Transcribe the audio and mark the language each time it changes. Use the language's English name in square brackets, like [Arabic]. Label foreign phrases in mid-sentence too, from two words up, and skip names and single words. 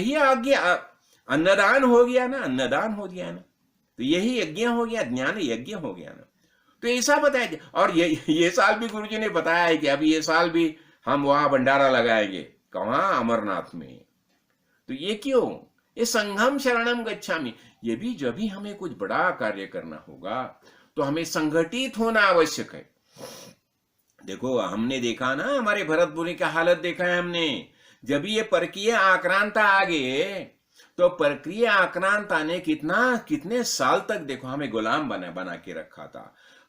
[Hindi] यही आज्ञा अन्नदान हो गया ना, तो यही यज्ञ हो गया, ज्ञान यज्ञ हो गया ना। तो ऐसा बताया। और ये साल भी गुरुजी ने बताया है कि अभी ये साल भी हम वहां भंडारा लगाएंगे, कहाँ? अमरनाथ में। तो ये क्यों? ये [Pali] संघम शरणम गच्छामि। [Hindi] ये भी जब भी हमें कुछ बड़ा कार्य करना होगा तो हमें संगठित होना आवश्यक है। देखो हमने देखा ना, हमारे भरतपुरी का हालत देखा है हमने। जब ये परकीय आक्रांता आ गए, तो परकीय आक्रांता ने कितने साल तक देखो हमें गुलाम बना के रखा था।